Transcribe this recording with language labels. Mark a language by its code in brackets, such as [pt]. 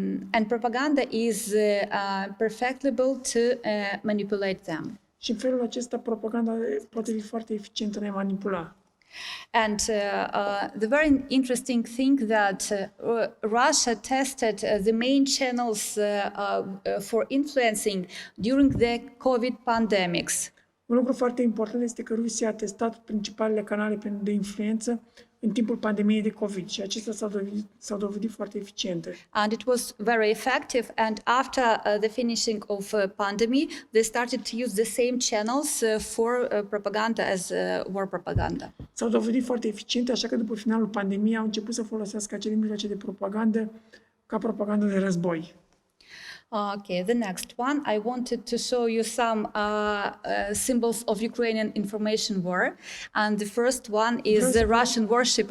[en] And propaganda is perfectible to manipulate them. [ro] Și în felul acesta propaganda poate fi foarte eficientă în a manipula. [en] And the very interesting thing that Russia tested the main channels for influencing during the COVID pandemics. [ro] Un lucru foarte important este că Rusia a testat principalele canale de influență în timpul pandemiei de COVID și acestea s-au dovedit foarte eficiente. [en] And it was very effective. And after the finishing of pandemic, they started to use the same channels for propaganda as war propaganda. [ro] S-au dovedit foarte eficiente, așa că după finalul pandemiei au început să folosească acele mijloace de propagandă ca propagandă de război. [en] Okay, the next one, I wanted to show you some symbols of Ukrainian information war, and the first one is the Russian warship.